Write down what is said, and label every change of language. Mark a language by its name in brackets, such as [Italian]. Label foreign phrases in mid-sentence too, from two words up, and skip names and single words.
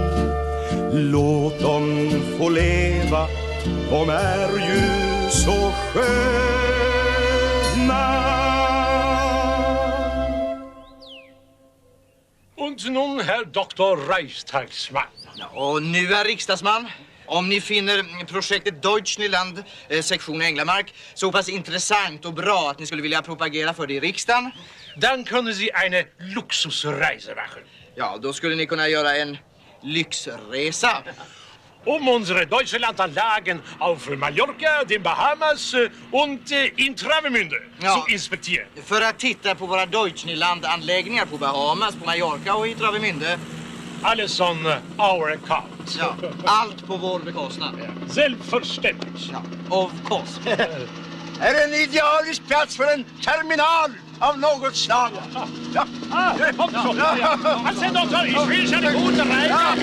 [Swedish] Låt dem få leva, de är ju så sköna. [German] Und Und nun, Herr Dr. Reichstagsman. [Swedish] Ja, och nu, herr riksdagsman, om ni finner projektet Deutschland, sektion Änglamark, så pass intressant och bra att ni skulle vilja propagera för det i riksdagen. [German] Dann können Sie eine Luxusreise machen. Ja, då skulle ni kunna göra en lyxresa. Unsere Deutschlandanlagen auf Mallorca, den Bahamas und in Travemünde Ja. zu inspizieren. [Swedish] För att titta på våra Deutschlandanläggningar på Bahamas, på Mallorca och i Travemünde. [English] Alles on our account. [Swedish] Ja, allt på vår bekostnad. [German] Selbstverständlich. Ja, [English] of course. [Swedish] Är det en idealisk plats för en terminal av något slag? Ja. [German] Kommt schon. Also, Doktor, ich wünsche eine gute Reise.